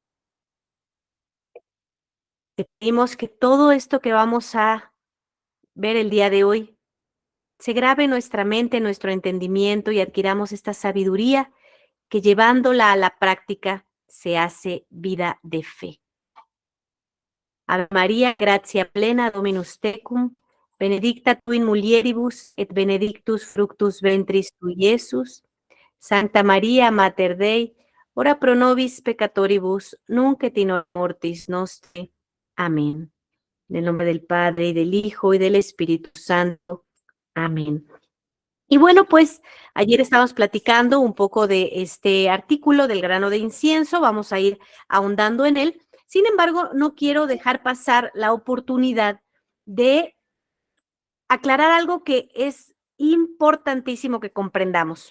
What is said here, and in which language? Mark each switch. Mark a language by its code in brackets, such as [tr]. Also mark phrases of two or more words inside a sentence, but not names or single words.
[es] Te pedimos que todo esto que vamos a ver el día de hoy se grabe en nuestra mente, en nuestro entendimiento y adquiramos esta sabiduría que llevándola a la práctica se hace vida de fe. [la] Ave María, gratia plena, Dominus tecum, benedicta tu in mulieribus et benedictus fructus ventris tui, Iesus. Santa María, Mater Dei, ora pro nobis peccatoribus, nunc et in hora mortis nostre. [es] Amén. En el nombre del Padre, y del Hijo, y del Espíritu Santo. Amén. Y bueno, pues ayer estábamos platicando un poco de este artículo del grano de incienso, vamos a ir ahondando en él. Sin embargo, no quiero dejar pasar la oportunidad de aclarar algo que es importantísimo que comprendamos.